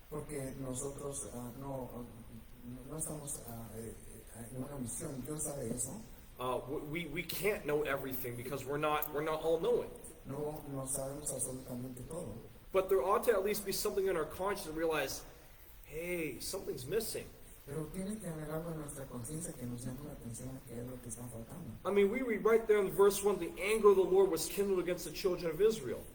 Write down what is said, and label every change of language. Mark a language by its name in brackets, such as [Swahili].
[Spanish] Porque nosotros no estamos en una misión. Dios sabe eso. [English] We can't know everything because we're not all knowing. [Spanish] No sabemos absolutamente todo. [English] But there ought to at least be something in our conscience and realize, hey, something's missing. [Spanish] Pero tiene que haber algo en nuestra conciencia que nos llame la atención a qué es lo que está faltando. [English] I mean, we read right there in verse 1, the anger of the Lord was kindled against the children of Israel.